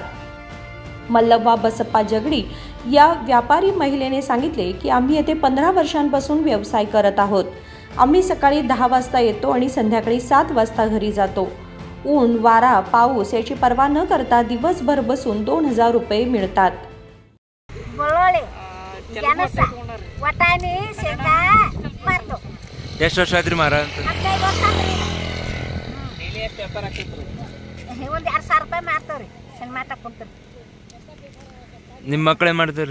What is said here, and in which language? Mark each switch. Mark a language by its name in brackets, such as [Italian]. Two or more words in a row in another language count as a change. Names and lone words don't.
[Marathi] मल्लव्वा बसप्पा जगडी या व्यापारी महिलेने सांगितले की आम्ही येथे 15 वर्षांपासून व्यवसाय करत आहोत. आम्ही सकाळी 10 वाजता येतो आणि संध्याकाळी 7 वाजता घरी जातो. ऊन, वारा, पाऊस याची पर्वा न करता दिवसभर बसून 2000 रुपये मिळतात. [Kannada] ಎಷ್ಟು ವರ್ಷ ಆಯ್ತು ರೀ ಮಾರ? ನಿಮ್ಮ ಮಕ್ಕಳು ಏನು ಮಾಡ್ತಾರೆ?